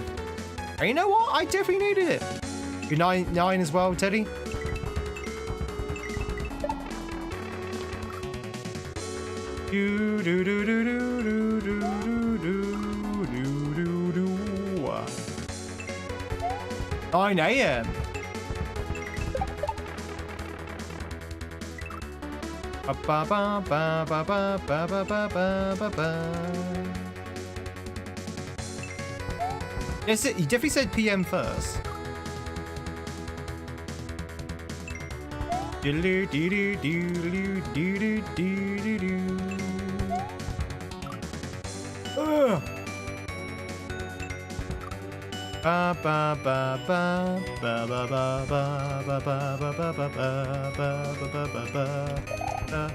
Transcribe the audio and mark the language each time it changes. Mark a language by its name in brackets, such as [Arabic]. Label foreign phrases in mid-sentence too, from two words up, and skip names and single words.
[English] And you know what? I definitely needed it. You're 9 as well, Teddy? Do do do do do do do do do do. 9 a.m. Ba ba ba ba ba ba ba ba ba ba. Yes, you definitely said PM first. Do do do do do do do do. Ba ba ba ba ba ba ba ba ba ba ba ba ba ba ba.